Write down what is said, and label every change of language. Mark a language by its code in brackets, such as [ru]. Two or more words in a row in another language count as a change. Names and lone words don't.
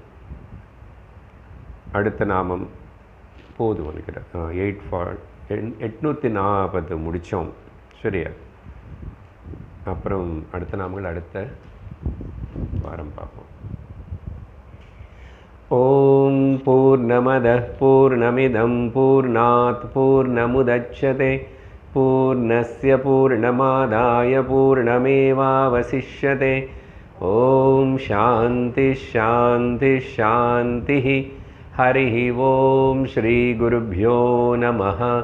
[ta] அடுத்த நாமம் போதும் நினைக்கிறேன். 840 முடித்தோம். சரியா? அப்புறம் அடுத்த நாமங்கள் அடுத்த வாரம் பார்ப்போம். [sa] ॐ पूर्णमदः पूर्णमिदं पूर्णात् पूर्णमुदच्यते पूर्णस्य पूर्णमादाय पूर्णमेवावशिष्यते. ॐ शान्ति शान्ति शान्ति. हरिः ओम श्री गुरुभ्यो नमः.